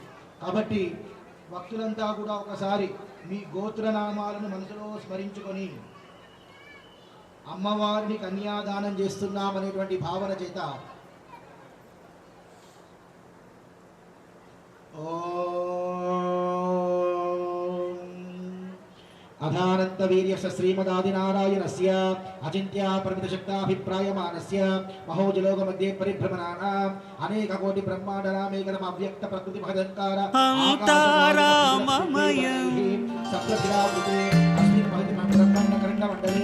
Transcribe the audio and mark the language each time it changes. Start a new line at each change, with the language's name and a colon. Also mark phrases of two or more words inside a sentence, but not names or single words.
Telugu: కాబట్టి భక్తులంతా కూడా ఒకసారి మీ గోత్రనామాలను మనసులో స్మరించుకొని అమ్మవారిని కన్యాదానం చేస్తున్నామనేటువంటి భావన చేత
Sanskrit: అధానంత वीर्यस्य श्रीमदादिनारायणस्य अचिन्त्या परिमितशक्ताभिप्रायमानस्य महोजलोकमध्ये परिभ्रमणानाम् अनेककोटि ब्रह्माण्डनामेकदम् अव्यक्त प्रकृति महदङ्कार अंतराममयम् सप्तशिलावृते अस्मिन् महति ब्रह्माण्डकण्डमण्डले